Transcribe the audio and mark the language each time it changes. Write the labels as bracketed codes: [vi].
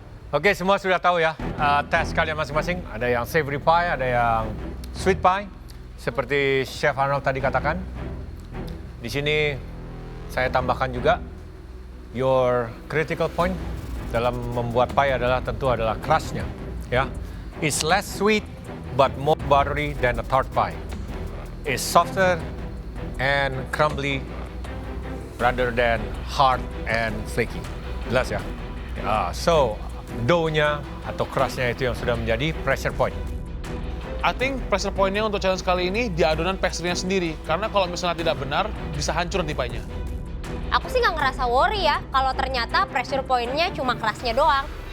[id] Oke, semua sudah tahu ya tes kalian masing-masing. Ada yang savory pie, ada yang sweet pie. Seperti Chef Arnold tadi katakan, di sini saya tambahkan juga [en] your critical point [id] dalam membuat pie adalah tentu adalah crust-nya. [en] Ya, it's less sweet but more buttery than a tart pie. It's softer and crumbly rather than hard and flaky. [id] Jelas ya? So dough-nya atau crust-nya itu yang sudah menjadi pressure point. [en] I think [id] pressure point-nya untuk challenge kali ini di adonan pastry-nya sendiri. Karena kalau misalnya tidak benar, bisa hancur nanti pie-nya. Aku sih nggak ngerasa worry ya, kalau ternyata pressure point-nya cuma kerasnya doang.